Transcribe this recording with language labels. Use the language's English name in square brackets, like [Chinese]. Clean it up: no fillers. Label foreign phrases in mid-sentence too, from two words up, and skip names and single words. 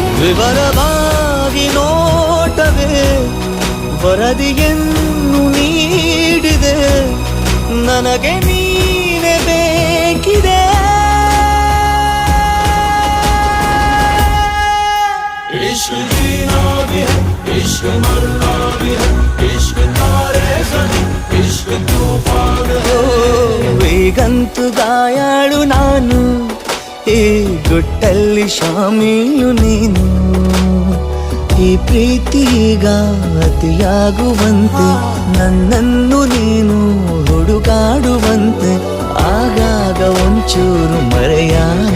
[Kannada] ವಿವರವಾಗಿ ನೋಟವೇ ವರದಿಯನ್ನು ನೀಡಿದೆ, ನನಗೆ ನೀನೆ ಬೇಕಿದೆ. [Hindi] इश्क जीना भी है, इश्क मरना भी है, इश्क तारे ज़मीं, इश्क तूफान है. [Kannada] ಈಗಂತೂ ಗಾಯಾಳು ನಾನು, ಈ ಗುಟ್ಟಲ್ಲಿ ಶಾಮೀಲು ನೀನು. ಈ ಪ್ರೀತಿಗ ಅತಿಯಾಗುವಂತೆ ನನ್ನನ್ನು ನೀನು ಹುಡುಕಾಡುವಂತೆ, ಆಗಾಗ ಒಂಚೂರು ಮರೆಯಾಗ